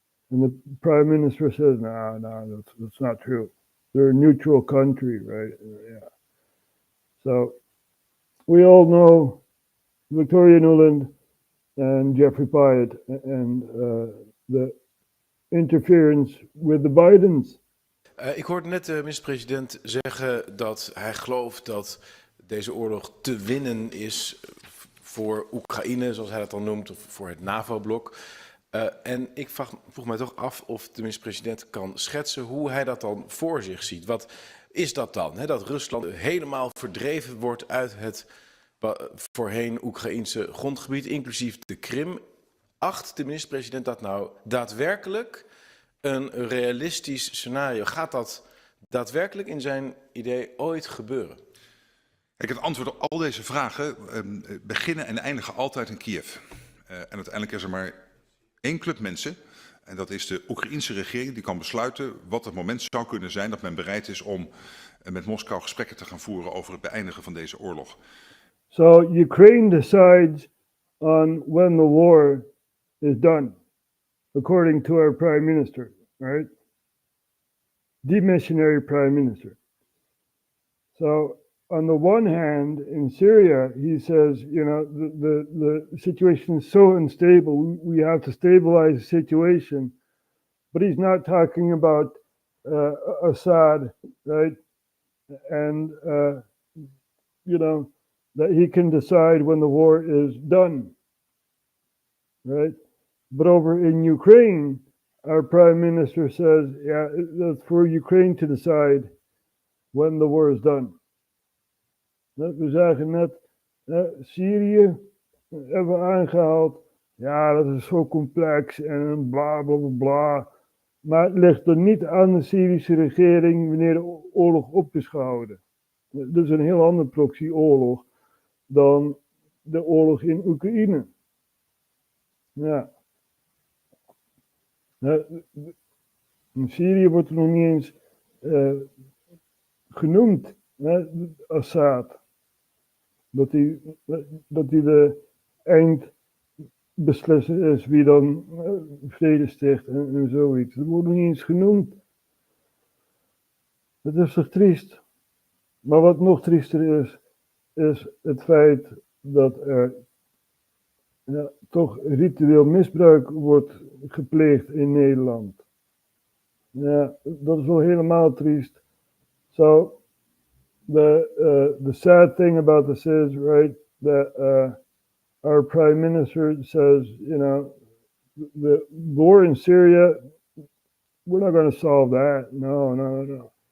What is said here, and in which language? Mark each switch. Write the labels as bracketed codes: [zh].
[en] And the prime minister says, no, that's not true. They're a neutral country, right? Yeah. So we all know Victoria Nuland and Jeffrey Pyatt and the interference with the Bidens. [nl] Ik hoorde net de minister-president zeggen dat hij gelooft dat deze oorlog te winnen is voor Oekraïne, zoals hij dat dan noemt, of voor het NAVO-blok. En ik vroeg mij toch af of de minister-president kan schetsen hoe hij dat dan voor zich ziet. Wat is dat dan? Hè? Dat Rusland helemaal verdreven wordt uit het voorheen Oekraïense grondgebied, inclusief de Krim. Acht de minister-president dat nou daadwerkelijk een realistisch scenario? Gaat dat daadwerkelijk in zijn idee ooit gebeuren? Kijk, het antwoord op al deze vragen beginnen en eindigen altijd in Kiev. En uiteindelijk is er maar één club mensen, en dat is de Oekraïense regering, die kan besluiten wat het moment zou kunnen zijn dat men bereid is om met Moskou gesprekken te gaan voeren over het beëindigen van deze oorlog. [en] So Ukraine decides on when the war is done, according to our prime minister, right? Demissionary prime minister. So on the one hand, in Syria, he says, the situation is so unstable, we have to stabilize the situation. But he's not talking about Assad, right? And, that he can decide when the war is done, right? But over in Ukraine, our prime minister says, that's for Ukraine to decide when the war is done. [nl] We zagen net Syrië hebben aangehaald. Ja, dat is zo complex en bla bla bla bla. Maar het ligt er niet aan de Syrische regering wanneer de oorlog op is gehouden. Dat is een heel ander proxyoorlog dan de oorlog in Oekraïne. Ja. In Syrië wordt er nog niet eens genoemd, Assad. Dat hij de eindbeslisser is wie dan vrede sticht en zoiets. Dat wordt nog niet eens genoemd. Dat is toch triest. Maar wat nog triester is het feit dat er toch ritueel misbruik wordt gepleegd in Nederland. Ja, dat is wel helemaal triest. [en] So the sad thing about this is, right, that our prime minister says, the war in Syria, we're not going to solve that. No.